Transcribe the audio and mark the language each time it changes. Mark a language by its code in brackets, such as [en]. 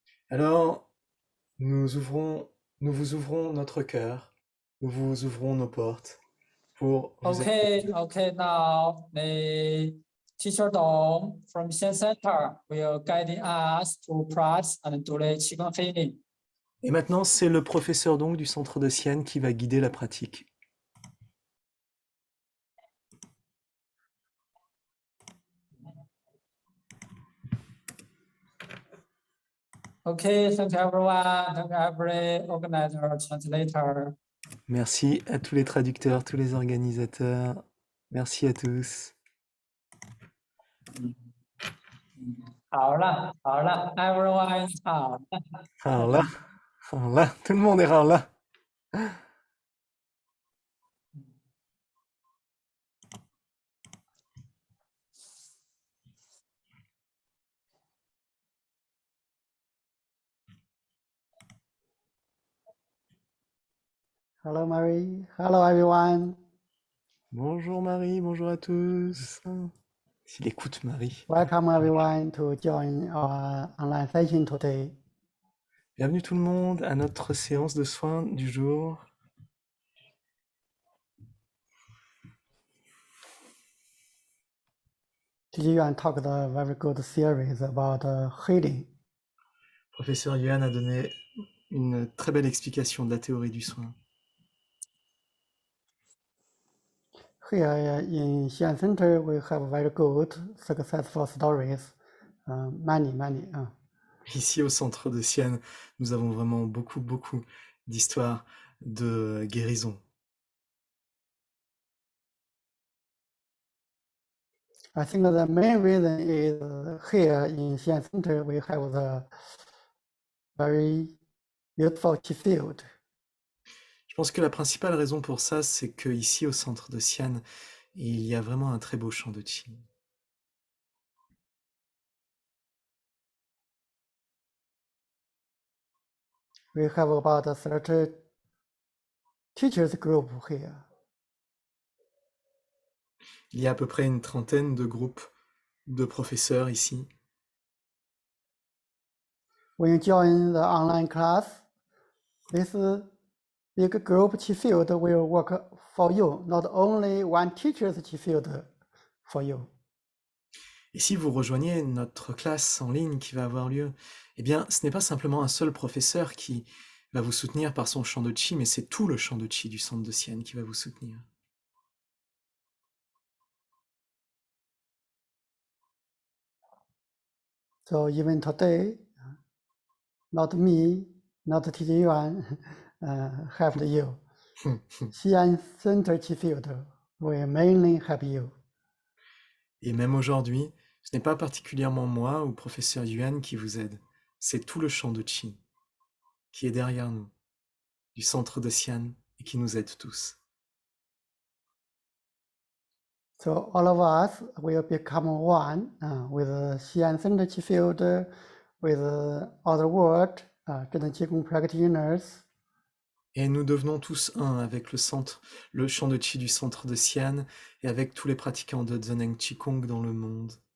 [fr] Alors, nous vous ouvrons notre cœur, nous vous ouvrons nos portes pour vous accueillir. [en] Okay, now the teacher Dong from Xian Center will guide us to practice and do the Qigong healing. [fr] Et maintenant, c'est le professeur donc du centre de Xi'an qui va guider la pratique. [en] Okay, thank you everyone. Thank you every organizer, translator. [fr] Merci à tous les traducteurs, tous les organisateurs. Merci à tous. [zh] 好了， [en] everyone [zh] 好。好了，好了， [fr] tout le monde est [zh] 好了。 [en] Hello, Mary. Hello, everyone. [fr] Bonjour Marie, bonjour à tous. S'il écoute Marie. [en] Welcome, everyone, to join our online session today. [fr] Bienvenue tout le monde à notre séance de soins du jour. [en] Ji Yuan talked a very good series about healing. [fr] Professeur Yuan a donné une très belle explication de la théorie du soin. [en] Here in Xi'an Center, we have very good, successful stories. Many. [fr] Ici au centre de Sienne, nous avons vraiment beaucoup d'histoires de guérison. [en] I think the main reason is here in Xi'an Center, we have the very beautiful Qi field. [fr] Je pense que la principale raison pour ça, c'est que ici au centre de Xi'an, il y a vraiment un très beau champ de qi. [en] We have about 30 teachers group here. [fr] Il y a à peu près une trentaine de groupes de professeurs ici. [en] When you join the online class, this big group Qi field will work for you, not only one teacher's Qi field for you. [fr] Et si vous rejoignez notre classe en ligne qui va avoir lieu, eh bien, ce n'est pas simplement un seul professeur qui va vous soutenir par son champ de qi, mais c'est tout le champ de qi du centre de Sienne qui va vous soutenir. [en] So even today, not me, not Teacher Yuan, helped you. Xi'an Center Qi field will mainly help you. [fr] Et même aujourd'hui, ce n'est pas particulièrement moi ou professeur Yuan qui vous aide, c'est tout le champ de qi qui est derrière nous, du centre de Xi'an et qui nous aide tous. [en] So all of us will become one with Xi'an Center Qi field, with other world, Zhedan Qigong practitioners. [fr] Et nous devenons tous un avec le champ de qi du centre de Xi'an et avec tous les pratiquants de Zheneng Qigong dans le monde.